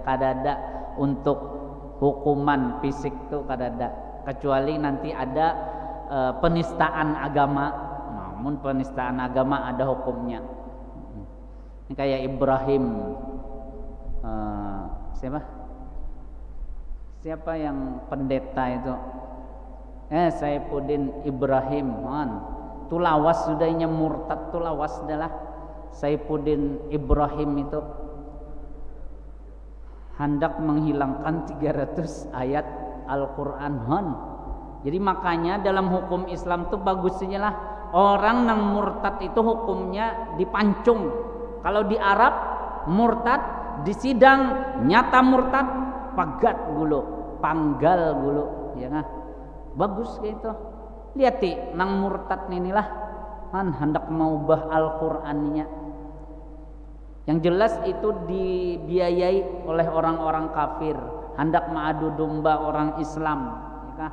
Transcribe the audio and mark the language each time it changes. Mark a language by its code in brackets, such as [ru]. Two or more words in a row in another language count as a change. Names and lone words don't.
[bjn] Kadada untuk hukuman fisik tuh kadada, kecuali nanti ada penistaan agama. [id] Namun penistaan agama ada hukumnya. Ini kayak Ibrahim, siapa yang pendeta itu? Saifuddin Ibrahim, tu lawas sudahnya murtad, tu lawas adalah Saifuddin Ibrahim itu hendak menghilangkan 300 ayat Al-Quran. Jadi makanya dalam hukum Islam tuh bagusnya lah orang nang murtad itu hukumnya dipancung, Kalau di Arab murtad di sidang nyata [bjn] murtad pagat gulu, panggal gulu, [id] ya kan? Bagus gitu. [bjn] Lihat ti nang murtad inilah kan hendak mau bah Al-Qur'annya. [id] Yang jelas itu dibiayai oleh orang-orang kafir, hendak mengadu domba orang Islam, ya kan?